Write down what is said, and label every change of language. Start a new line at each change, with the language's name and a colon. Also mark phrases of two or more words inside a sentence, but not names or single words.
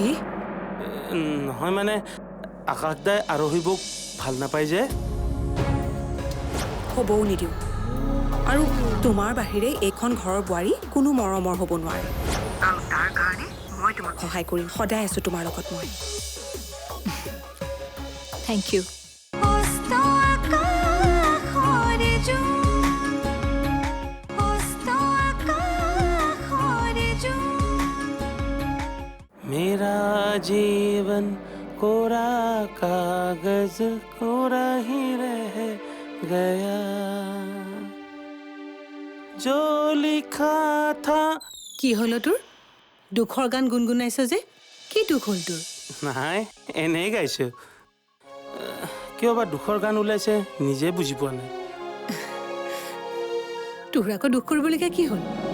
Assamese: নহয় মানে, আকাশ দাই আৰোহী বৌক ভাল নাপায় যে। হ'বও নিদিওঁ। আৰু তোমাৰ বাহিৰে এইখন ঘৰৰ বোৱাৰী কোনো মৰমৰ হ'ব নোৱাৰে। আৰু তাৰ কাৰণে মই তোমাক সহায় কৰিম। সদায় আছোঁ তোমাৰ লগত মই।
English: Thank you.
Hindi: मेरा जीवन कोरा कागज कोरा ही रह गया जो लिखा था।
Assamese: কি হ'ল তোৰ? দুখৰ গান গুণগুণাইছ যে? কি দুখ হ'ল তোৰ? নাই, এনেই গাইছোঁ। কিয় বা দুখৰ গান ওলাইছে নিজে বুজি পোৱা নাই। তোৰ আকৌ দুখ কৰিবলগীয়া কি হ'ল?